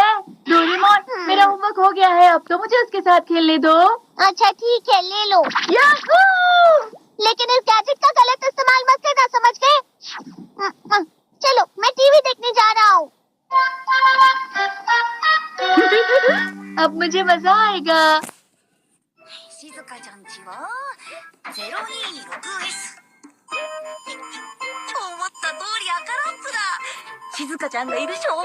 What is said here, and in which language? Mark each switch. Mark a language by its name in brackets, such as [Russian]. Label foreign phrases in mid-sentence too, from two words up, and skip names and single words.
[Hindi] डोरेमोन, मेरा होमवर्क हो गया है, अब तो मुझे उसके साथ खेलने दो। अच्छा ठीक है, ले लो। याहू! लेकिन इस गैजेट का गलत इस्तेमाल मत करना, समझ गए? चलो, मैं टीवी देखने जा रहा हूँ। अब मुझे मजा आएगा। [Japanese] 静香ちゃんちは 026S 思った通り赤ランプだ。静香ちゃんがいる正